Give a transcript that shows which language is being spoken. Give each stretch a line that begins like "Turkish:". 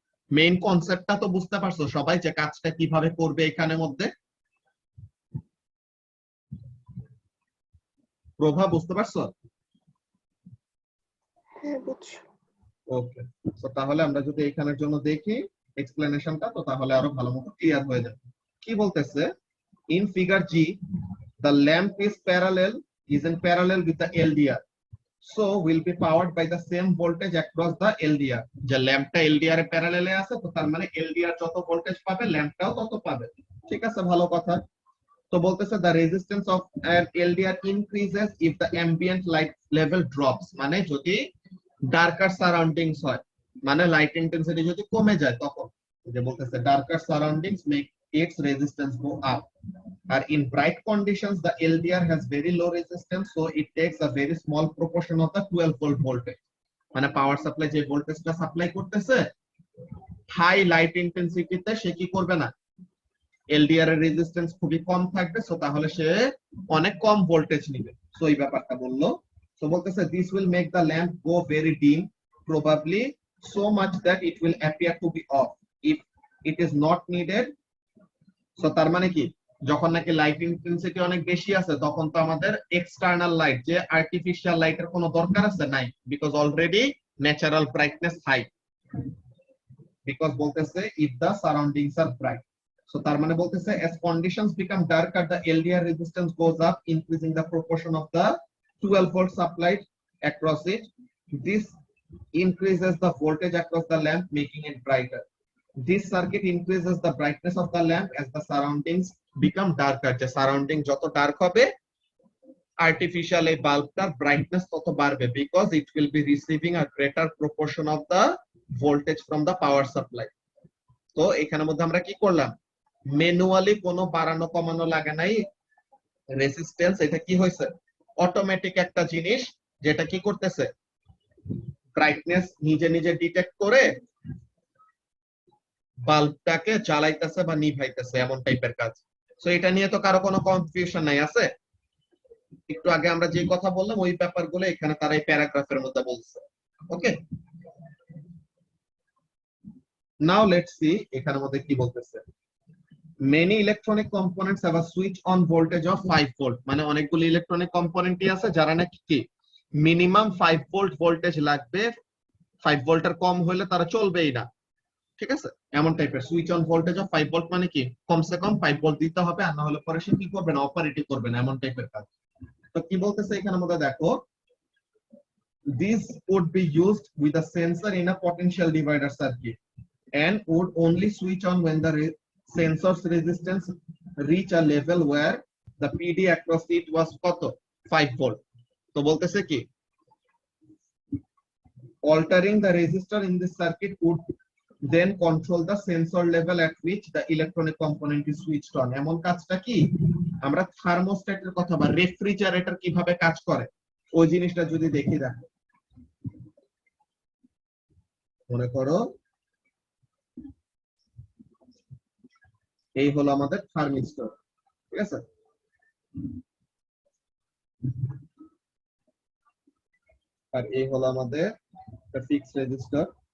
Bangla: Main কনসেপ্টটা তো বুঝতে পারছো সবাই যে কাজটা কিভাবে করবে এখানের মধ্যে? প্রভা বুঝতে পারছো? হ্যাঁ বুঝছো। ওকে, তো তাহলে আমরা যদি এখানের জন্য দেখি এক্সপ্লেনেশনটা, তো তাহলে আরো ভালো মতো ক্লিয়ার হয়ে যাবে। কি বলতেছে,
English: In figure G the lamp is in parallel with the LDR, so will be powered by the same voltage across the LDR.
Bangla: যে ল্যাম্পটা এলডিআর এর প্যারালেলে আছে, তো তার মানে এলডিআর যত ভোল্টেজ পাবে ল্যাম্পটাও তত পাবে। ঠিক আছে, ভালো কথা। তো বলতেছে
English: the resistance of an LDR increases if the ambient light level drops,
Bangla: মানে যদি ডার্কার সারাউন্ডিংস হয়, মানে লাইট ইন্টেন্সিটি যদি কমে যায় তখন, যে বলতেছে darker surroundings make
English: its resistance go up.
Bangla: আর
English: in bright conditions the LDR has very low resistance, so it takes a very small proportion of the 12 volt voltage.
Bangla: মানে power supply যে ভোল্টেজটা supply করতেছে high light ইন্টেন্সিটিতে সে কি করবে না, LDR এর resistance খুবই কম থাকবে, সো তাহলে সে অনেক কম ভোল্টেজ নিবে। সো এই ব্যাপারটা বললো। সো বলতেছে
English: this will make the lamp go very dim, probably so much that it will appear to be off if it is not needed.
Bangla: So তার মানে কি, যখন নাকি লাইট ইন্টেন্সিটি অনেক বেশি আছে তখন তো আমাদের এক্সটার্নাল লাইট, যে আর্টিফিশিয়াল লাইটের কোনো দরকার আছে নাই, because already natural brightness high, because বলতেছে
English: if the surroundings are bright. So
Bangla: তার মানে বলতেছে
English: as conditions become darker the LDR resistance goes up, increasing the proportion of the 12 volt supplied across it. This increases the voltage across the lamp, making it brighter. This circuit increases the brightness of the lamp as the surroundings become darker.
Bangla: যে surrounding যত dark হবে artificial এই বাল্বটার brightness তত বাড়বে,
English: because it will be receiving a greater proportion of the voltage from the power supply.
Bangla: তো এখানের মধ্যে আমরা কি করলাম, ম্যানুয়ালি কোনো বাড়ানো কমানো লাগে নাই, রেজিস্ট্যান্স এটা কি হয়েছে অটোমেটিক একটা জিনিস, যেটা কি করতেছে ব্রাইটনেস নিজে নিজে ডিটেক্ট করে বাল্বটাকে জ্বালাইতেছে বা নিভাইতেছে, এমন টাইপের কাজ। সো এটা নিয়ে তো কারো কোনো কনফিউশন নাই আছে? একটু আগে আমরা যে কথা বললাম ওই ব্যাপারগুলো এখানে তারা এই প্যারাগ্রাফের মধ্যে বলছে। ওকে, নাও লেটস সি এখানের মধ্যে কি বলতেছে।
English: Many electronic components have a switch on voltage of 5 volt,
Bangla: মানে অনেকগুলো ইলেকট্রনিক কম্পোনেন্টই আছে যারা নাকি কি মিনিমাম 5 ভোল্ট ভোল্টেজ লাগবে, 5 ভোল্টের কম হলে তারা চলবেই না। ঠিক আছে, এমন টাইপের switch on voltage of 5 volt মানে কি কমসে কম 5 ভোল্ট দিতে হবে, আর না হলে পরে সে কি করবে না, অপারেটই করবে না, এমন টাইপের কাজ। তো কি বলতেছে এখানের মধ্যে দেখো,
English: this would be used with a sensor in a potential divider circuit and would only switch on when the sensor's resistance reach a level where the PD across it was
Bangla: কত
English: 5 volt.
Bangla: তো বলতেছে কি
English: altering the resistor in this circuit would then control the sensor level at which the electronic component is switched on.
Bangla: এমন কাজটা কি আমরা থার্মোস্ট্যাটের কথা বা রেফ্রিজারেটর কিভাবে কাজ করে ওই জিনিসটা যদি দেখি, দেখো মনে করো এই হলো আমাদের থার্মিস্টর, ঠিক আছে, আর এই হলো আমাদের ফিক্সড রেজিস্টার।